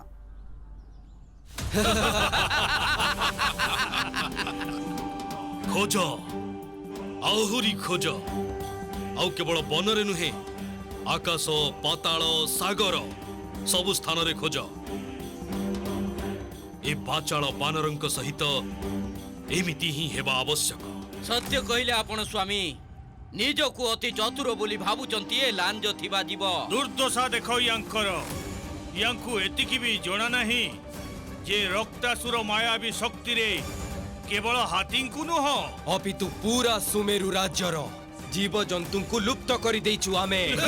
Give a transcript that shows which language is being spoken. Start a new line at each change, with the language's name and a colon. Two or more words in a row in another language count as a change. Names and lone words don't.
Odia: ଖୋଜ ଆହୁରି ଖୋଜ ଆଉ କେବଳ ବଣରେ ନୁହେଁ ଆକାଶ ପାତାଳ ସାଗର ସବୁ ସ୍ଥାନ ରେ ଖୋଜ। ଏ ବାଚାଳ ବାନରଙ୍କ ସହିତ ଏମିତି ହିଁ ହେବା ଆବଶ୍ୟକ। ସତ୍ୟ କହିଲେ ଆପଣ ସ୍ୱାମୀ ନିଜକୁ ଅତି ଚତୁର ବୋଲି ଭାବୁଛନ୍ତି ଏ ଲାଞ୍ଜ ଥିବା ଜୀବ। ଦୁର୍ଦ୍ଦଶା ଦେଖ ୟାଙ୍କୁ ଏତିକି ବି ଜଣା ନାହିଁ ଯେ ରକ୍ତାସୁର ମାୟାବୀ ଶକ୍ତି ରେ କେବଳ ହାତୀଙ୍କୁ ନୁହେଁ ଅପିତୁ ପୂରା ସୁମେରୁ ରାଜ୍ୟର ଜୀବ ଜନ୍ତୁଙ୍କୁ ଲୁପ୍ତ କରି ଦେଇଛୁ ଆମେ।